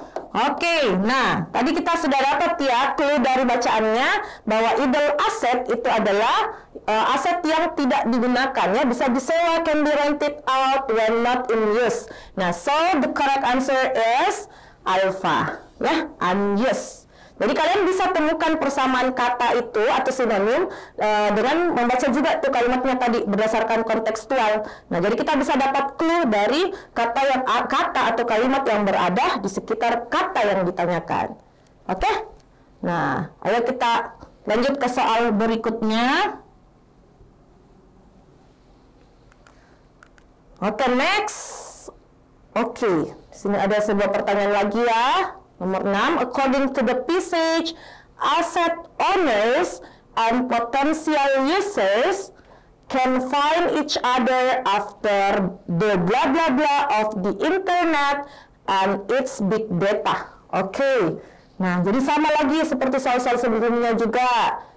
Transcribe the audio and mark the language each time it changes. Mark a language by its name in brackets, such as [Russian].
[Indonesian] Oke, nah tadi kita sudah dapat ya clue dari bacaannya bahwa idle asset itu adalah aset yang tidak digunakan ya, bisa disewa, [English] can be rented out when not in use. Nah, so the correct answer is alpha ya, unused. [Indonesian] Jadi kalian bisa temukan persamaan kata itu atau sinonim dengan membaca juga tuh kalimatnya tadi berdasarkan kontekstual. Nah, jadi kita bisa dapat clue dari kata atau kalimat yang berada di sekitar kata yang ditanyakan. Oke? Nah, ayo kita lanjut ke soal berikutnya. Oke, next. Oke, di sini ada sebuah pertanyaan lagi ya. [English] Nomor 6, according to the passage, asset owners and potential users can find each other after the blah blah blah of the internet and its big data. [Indonesian] Oke. Nah, jadi sama lagi seperti soal-soal sebelumnya juga.